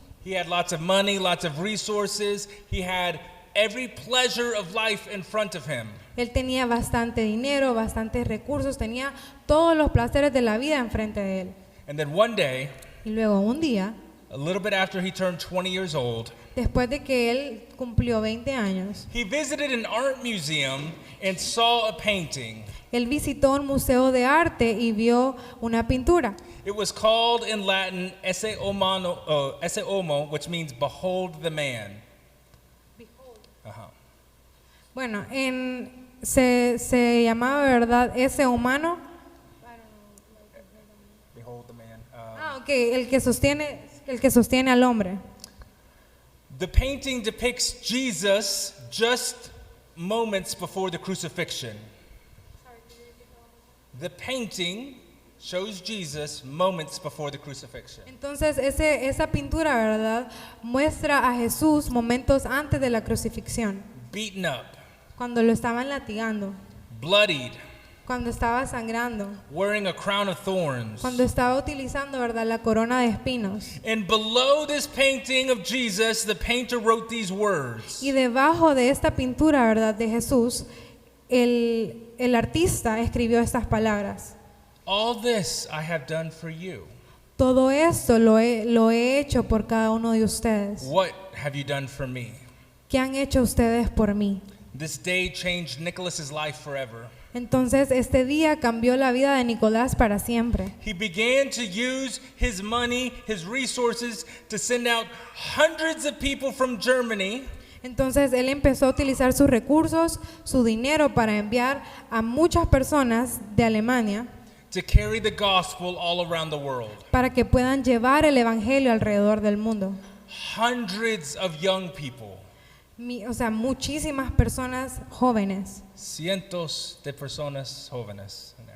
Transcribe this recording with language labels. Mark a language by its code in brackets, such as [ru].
[en] He had lots of money, lots of resources. He had every pleasure of life in front of him. [es] Él tenía bastante dinero, bastantes recursos, tenía todos los placeres de la vida enfrente de él. [en] And then one day, [es] Y luego un día, [en] a little bit after he turned 20 years old, [es] después de que él cumplió 20 años, [en] he visited an art museum and saw a painting. [es] él visitó un museo de arte y vio una pintura. [en] It was called in Latin Esse Homo, which means behold the man. Uh-huh. [es] Bueno, se llamaba, ¿verdad? Ese humano. [en] Behold the man. [es] Ok, el que sostiene al hombre. [en] The painting depicts Jesus just moments before the crucifixion. The painting shows Jesus moments before the crucifixion. [es] Entonces esa pintura, ¿verdad? Muestra a Jesús momentos antes de la crucifixión, [en] Beaten up, [es] cuando lo estaban latigando, [en] bloodied, [es] cuando estaba sangrando, [en] wearing a crown of thorns. [es] cuando estaba utilizando, ¿verdad? La corona de espinos. [en] And below this painting of Jesus, the painter wrote these words. [es] Y debajo de esta pintura, ¿verdad? De Jesús, el artista escribió estas palabras. [en] All this I have done for you. [es] Todo esto lo he hecho por cada uno de ustedes. [en] What have you done for me? [es] ¿Qué han hecho ustedes por mí? [en] This day changed Nicholas's life forever. [es] Entonces este día cambió la vida de Nicolás para siempre. [en] He began to use his money, his resources to send out hundreds of people from Germany. [es] Entonces él empezó a utilizar sus recursos, su dinero para enviar a muchas personas de Alemania [en] to carry the gospel all around the world. [es] para que puedan llevar el evangelio alrededor del mundo. [en] Hundreds of young people. [es] O sea, muchísimas personas jóvenes. Cientos de personas jóvenes.